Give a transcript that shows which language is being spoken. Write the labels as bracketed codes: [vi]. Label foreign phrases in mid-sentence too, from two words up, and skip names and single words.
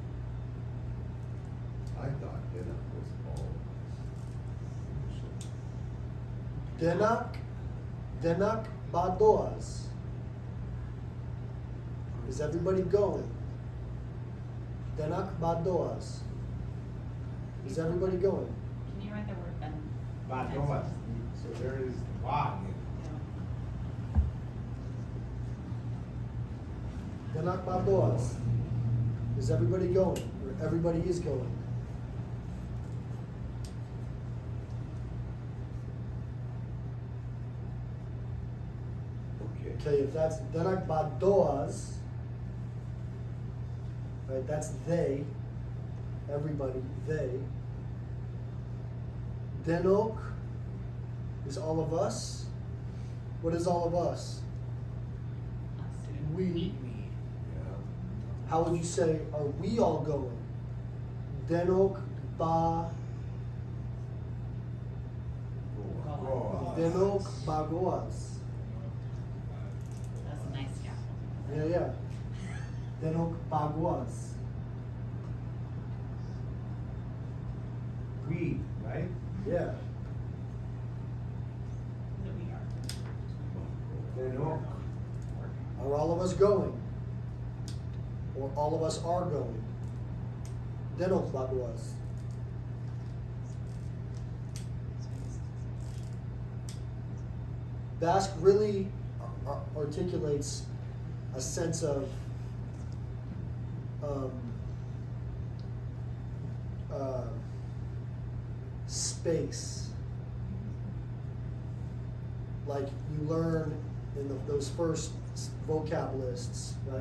[en] I thought that was all of us. [eu] Denak badoas. [en] Is everybody going? [eu] Denak badoas. [en] Is everybody going? Can you write the word ben? Badoas. So there is ba. [eu] Denak badoas. [en] Is everybody going? Or everybody is going? Okay. Okay, if that's [eu] Denak badoas, [en] right, that's they, everybody, they. Denok is all of us. What is all of us? We. Yeah. How would you say, are we all going? [eu] Denok ba, denok bagoas. [en] That's a nice scaffold. Yeah, yeah. [eu] Denok bagoas. [en] We, right? Yeah. That we are. Then all. Are all of us going? Or all of us are going? [eu] Denok bagoas. [en] Basque really articulates a sense of space. Like you learn in those first vocab lists, right?